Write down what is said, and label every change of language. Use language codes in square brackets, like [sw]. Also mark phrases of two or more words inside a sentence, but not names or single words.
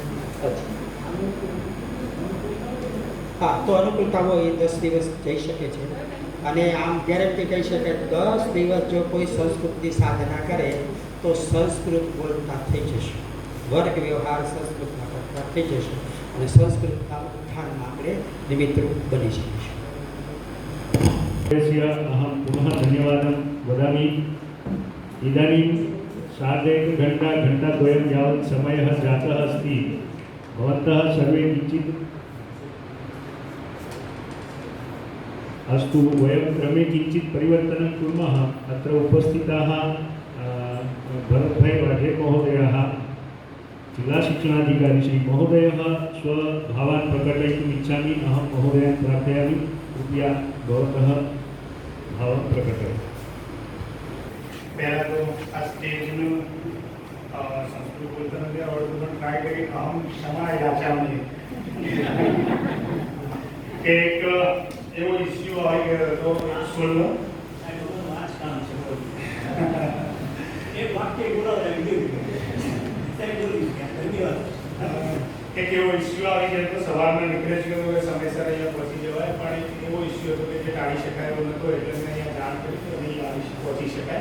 [gu] હા, તો અનુકૂળતાઓ એ 10 દિવસ જઈ શકે છે. અને આમ ગેરંટી કહી શકાય, 10 દિવસ જો કોઈ સંસ્કૃતની સાધના કરે તો સંસ્કૃત બોલતા થઈ જશે, વર્ગ વ્યવહાર સંસ્કૃતમાં કરતા થઈ જશે, અને સંસ્કૃતના ઉત્થાનમાં આપણે નિમિત્તરૂપ બની શકીશું. [sa] अहं पुनः धन्यवादं वदामि. इदानीं घण्टाद्वयं यावत् समयः जातः अस्ति. भवन्तः सर्वे किञ्चित् अस्तु, वयं क्रमे किञ्चित् परिवर्तनं कुर्मः. अत्र उपस्थिताः भरतभाई वाढे महोदयः, जिल्लाशिक्षणाधिकारी श्री महोदयः स्वभावान् प्रकटयितुम् इच्छामि. अहं महोदयान् प्रार्थयामि, कृपया भवतः भावं प्रकटयतु. [gu] પહેલાં તો આ સ્ટેજનું સંસ્કૃત બોલતા નથી આવડતું, પણ ટ્રાય કરી [sa] अहम क्षमा याचामि. [gu] એક એવો ઇસ્યુ આવી ગયો હતો સ્કૂલનો. એક એવો ઇસ્યુ આવી ગયો હતો, સવારમાં નીકળે છે તો સમયસર અહીંયા પહોંચી જવાય, પણ એક એવો ઇસ્યુ હતો કે જે ટાળી શકાય એવો નહોતો, એટલે મેં અહીંયા જાણ કરી કે નહીં આવી પહોંચી શકાય.